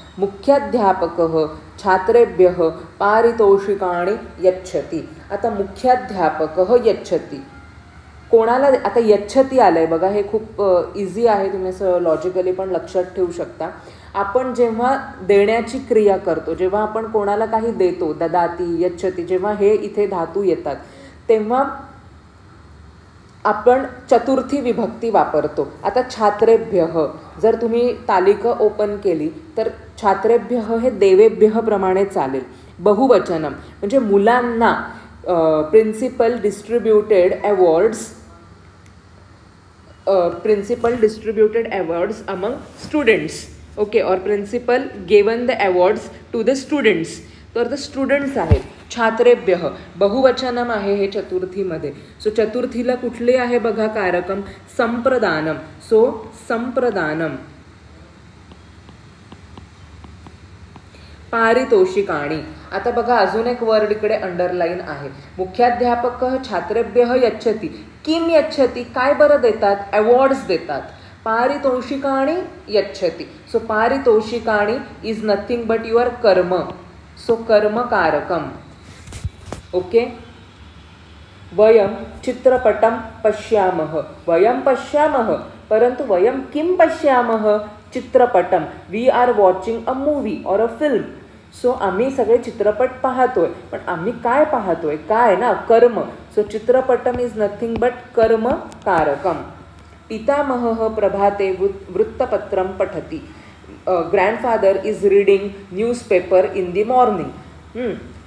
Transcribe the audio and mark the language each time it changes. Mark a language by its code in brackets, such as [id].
[sa] मुख्याध्यापकः छात्रेभ्यः पारितोषिकाणि यच्छति. [mr] आता [sa] मुख्याध्यापकः यच्छति [mr] कोणाला? आता यच्छती आलंय बघा, हे खूप इझी आहे, तुम्ही असं लॉजिकली पण लक्षात ठेवू शकता. आपण जेव्हा देण्याची क्रिया करतो, जेव्हा आपण कोणाला काही देतो, [sa] ददाती यच्छती, [mr] जेव्हा हे इथे धातू येतात तेव्हा आपण चतुर्थी विभक्ती वापरतो. आता छात्रेभ्यः जर तुम्ही तालिका ओपन केली तर छात्रेभ्यः हे देवेभ्यः प्रमाणे चालेल. बहुवचनम म्हणजे मुलांना [en] Principal distributed awards. Principal distributed awards among students. Okay, or principal given the awards to the students. [mr] तर [en] the students [mr] आहेत. छात्रेभ्यः बहुवचनम आहे हे चतुर्थीमध्ये. सो चतुर्थीला कुठले आहे बघा कारकम? संप्रदानम. सो संप्रदानम. पारितोषिकाणी. आता बघा अजून एक वर्ड इकडे अंडरलाईन आहे. [sa] मुख्याध्यापकः छात्रेभ्यः यच्छति. किम यच्छति? [mr] काय बरं देतात? अवॉर्ड्स देतात. [sa] पारितोषिकाणी यच्छति. [en] So पारितोषिकाणी is nothing but your karma. [sa] सो कर्मकारकम. ओके. वयम चित्रपटम पश्यामः. वयम पश्यामः परंतु वयम किम पश्यामः? चित्रपटम. [en] We are watching a movie और a film. [mr] सो आम्ही सगळे चित्रपट पाहतोय, पण आम्ही काय पाहतोय? काय ना? कर्म. [en] So चित्रपटम is nothing but कर्म कारकम. [sa] पितामहः प्रभाते वृत्तपत्रम पठति. [en] Grandfather is reading newspaper in the morning.